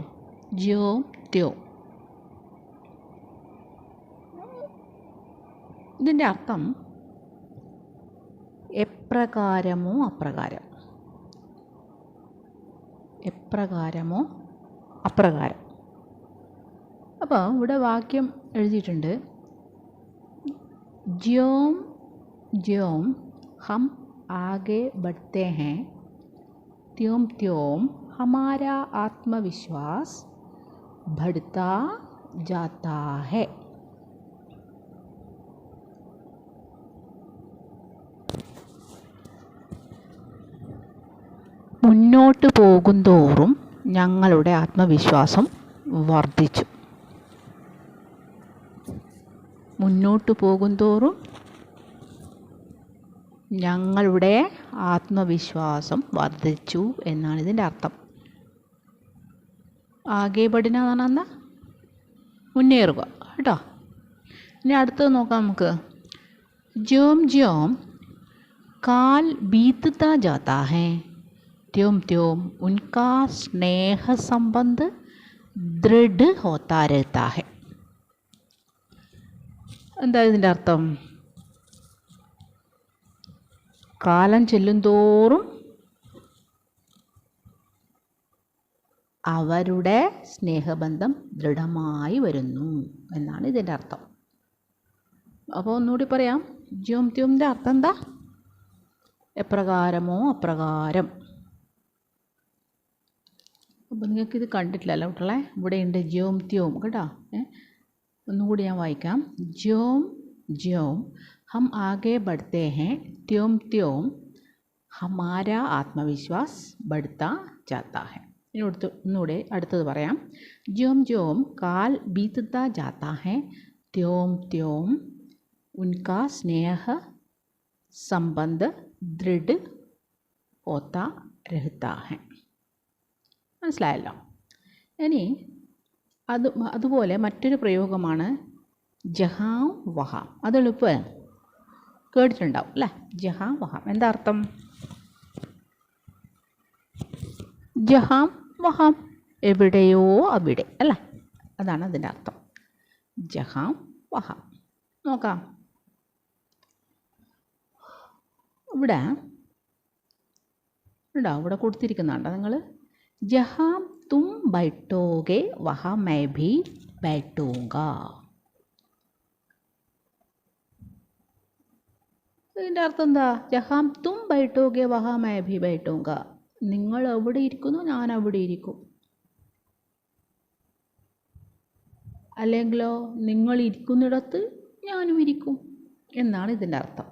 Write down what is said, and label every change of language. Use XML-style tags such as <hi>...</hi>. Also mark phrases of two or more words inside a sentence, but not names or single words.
<hi>ज्यों त्यों.</hi> <ml>ഇതിൻ്റെ അർത്ഥം എപ്രകാരമോ അപ്രകാരം. എപ്രകാരമോ അപ്രകാരം. അപ്പോൾ ഇവിടെ വാക്യം എഴുതിയിട്ടുണ്ട്.</ml> <hi>ज्यों ज्यों हम आगे बढ़ते हैं त्यों त्यों हमारा आत्मविश्वास बढ़ता जाता है.</hi> <ml>മുന്നോട്ട് പോകുന്തോറും ഞങ്ങളുടെ ആത്മവിശ്വാസം വർദ്ധിച്ചു. മുന്നോട്ട് പോകുന്തോറും ഞങ്ങളുടെ ആത്മവിശ്വാസം വർദ്ധിച്ചു എന്നാണ് ഇതിൻ്റെ അർത്ഥം. ആകെ പഠന എന്ന് പറഞ്ഞാൽ എന്താ? മുന്നേറുക കേട്ടോ. ഇനി അടുത്തത് നോക്കാം നമുക്ക്.</ml> <hi>ज्यों ज्यों काल बीतता जाता है त्यों त्यों उनका स्नेह संबंध दृढ़ होता रहता है.</hi> <ml>എന്താ ഇതിൻ്റെ അർത്ഥം? കാലം ചെല്ലുന്തോറും അവരുടെ സ്നേഹബന്ധം ദൃഢമായി വരുന്നു എന്നാണ് ഇതിൻ്റെ അർത്ഥം. അപ്പോൾ ഒന്നുകൂടി പറയാം. ജ്യോം ത്യോമിൻ്റെ അർത്ഥം എന്താ? എപ്രകാരമോ അപ്രകാരം. അപ്പോൾ നിങ്ങൾക്കിത് കണ്ടിട്ടില്ലല്ലോ കുട്ടികളെ. ഇവിടെയുണ്ട്</ml> <hi>ज्यों त्यों</hi> <ml>കേട്ടോ. ഒന്നുകൂടി ഞാൻ വായിക്കാം.</ml> <hi>ज्यों ज्यों हम आगे बढ़ते हैं त्यों त्यों हमारा आत्मविश्वास बढ़ता जाता है.</hi> <ml>ഒന്നുകൂടെ അടുത്തത് പറയാം.</ml> <hi>ज्यों ज्यों काल बीतता जाता है त्यों त्यों उनका स्नेह संबंध दृढ़ होता रहता है.</hi> <ml>മനസ്സിലായല്ലോ. ഇനി അതുപോലെ മറ്റൊരു പ്രയോഗമാണ്</ml> <hi>जहाँ वहाँ.</hi> <ml>അത് എളുപ്പം കേട്ടിട്ടുണ്ടാവും അല്ലേ?</ml> <hi>जहाँ वहाँ</hi> <ml>എന്താ അർത്ഥം?</ml> <hi>जहाँ वहाँ</hi> <ml>എവിടെയോ അവിടെ അല്ലേ? അതാണ് അതിൻ്റെ അർത്ഥം.</ml> <hi>जहाँ वहाँ.</hi> <ml>നോക്കാം. ഇവിടെ കൊടുത്തിരിക്കുന്നുണ്ടോ നിങ്ങൾ?</ml> <hi>ജഹാം तुम बैठोगे वहाँ मैं भी बैठूंगा.</hi> <ml>ഇതിൻ്റെ അർത്ഥം എന്താ?</ml> <hi>जहाँ तुम बैठोगे वहाँ मैं भी बैठूंगा.</hi> <ml>നിങ്ങൾ എവിടെ ഇരിക്കുന്നു ഞാൻ അവിടെ ഇരിക്കും. അല്ലെങ്കിലോ നിങ്ങൾ ഇരിക്കുന്നിടത്ത് ഞാനും ഇരിക്കും എന്നാണ് ഇതിൻ്റെ അർത്ഥം.</ml>